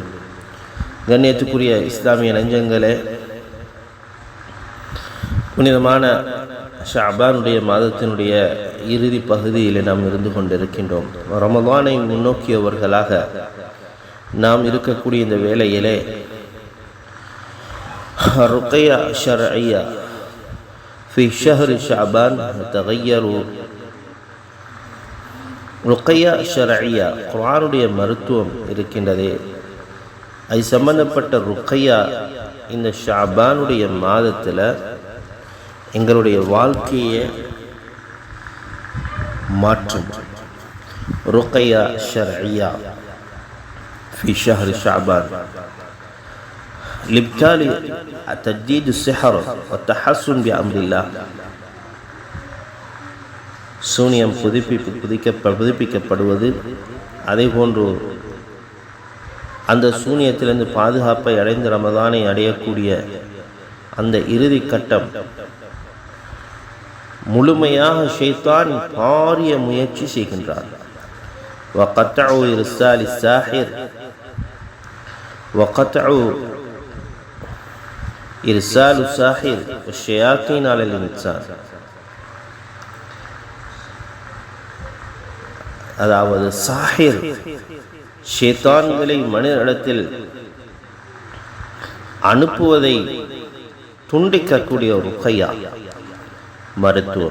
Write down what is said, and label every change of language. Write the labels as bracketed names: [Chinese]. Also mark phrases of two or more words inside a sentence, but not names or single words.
[Tamil] கண்ணியத்துக்குரிய இஸ்லாமிய நெஞ்சங்களே, புனிதமான ஷஅபானுடைய மாதத்தினுடைய இறுதி பகுதியில் நாம் இருந்து கொண்டிருக்கின்றோம். ரமலானை முன்னோக்கியவர்களாக நாம் இருக்கக்கூடிய இந்த வேளையிலே [Arabic] رقية شرعية في شهر شعبان تغير رقية شرعية [Tamil] குர்ஆனுடைய மருத்துவம் இருக்கின்றதே, அது சம்பந்தப்பட்ட ருக்யா இந்த ஷஅபானுடைய மாதத்தில் எங்களுடைய வாழ்க்கையை மாற்றும். [Arabic] رقية شرعية في شهر شعبان لإبطال تجديد السحر والتحسن بأمر الله. [Tamil] சூனியம் புதுப்பிக்கப்படுவது, அதே போன்று அந்த சூனியத்திலிருந்து பாதுகாப்பை அடைந்து ரமதானை அடையக்கூடிய அந்த இறுதி கட்டம் முழுமையாக ஷைத்தான் பாரிய முயற்சி செய்கின்றார். [Arabic] وقطعوا إرسال الساحر وقطعوا إرسال الساحر والشياطين على الإنسان. [Tamil] அதாவது சாஹிர் ஷைத்தான்களை மனிதனிடத்தில் அனுப்புவதை துண்டிக்கக்கூடிய ஒரு ருக்யா மருத்துவம்.